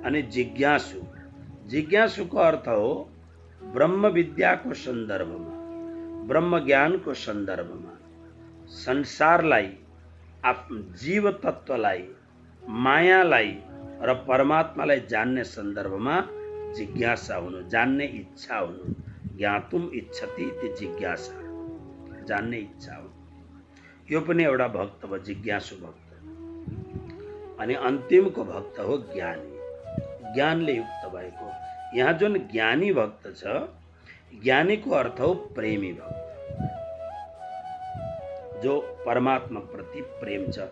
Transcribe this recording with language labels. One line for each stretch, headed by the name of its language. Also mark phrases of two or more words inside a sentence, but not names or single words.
Nepali: अनि जिज्ञासु, जिज्ञासुको अर्थ हो ब्रह्म विद्याको सन्दर्भमा, ब्रह्म ज्ञानको सन्दर्भमा संसारलाई, जीव तत्वलाई, मायालाई र परमात्मालाई जान्ने सन्दर्भमा जिज्ञासा हुनु, जान्ने इच्छा हुनु।
Sanskrit: ज्ञातुम इच्छति इति जिज्ञासा,
Nepali: जान्ने इच्छा हुनु, यो पनि एउटा भक्त भयो, जिज्ञासु भक्त। अनि अन्तिमको भक्त हो ज्ञानी, ज्ञानले युक्त भएको। यहाँ जुन ज्ञानी भक्त छ, ज्ञानीको अर्थ हो प्रेमी भक्त, जो परमात्मा प्रति प्रेम छ।